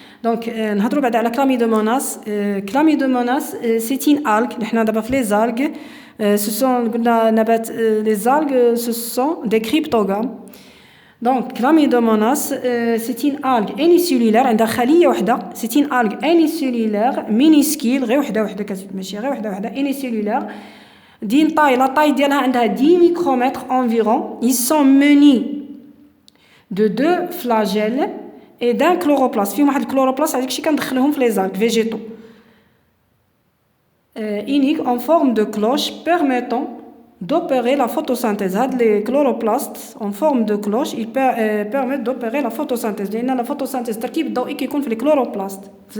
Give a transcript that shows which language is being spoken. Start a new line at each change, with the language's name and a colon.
Arabic: Donc, نهضروا بعد على Chlamydomonas.
French: Chlamydomonas, c'est une algue.
Arabic: نحنا دابا في
French: les algues. Ce sont
Arabic: قلنا نبات
French: les algues, ce sont des cryptogames. Donc, Chlamydomonas, c'est une algue unicellulaire.
Arabic: عندها خلية واحدة.
French: C'est une algue unicellulaire minuscule.
Arabic: غير وحدة ماشي غير وحدة unicellulaire.
French: La taille
Arabic: ديالها عندها
French: 10 micromètres environ. Ils sont munis de 2 flagelles et d'un chloroplaste.
Arabic: فيهم واحد الكلوروبلاست هذاك الشيء كندخلهم في
French: les algues végétaux. Unique en forme de cloche permettant d'opérer la photosynthèse.
Arabic: هاد
French: les chloroplastes en forme de cloche, ils permettent d'opérer la photosynthèse.
Arabic: لأن
French: la photosynthèse
Arabic: التركيب الضوئي كيكون في
French: les chloroplasts.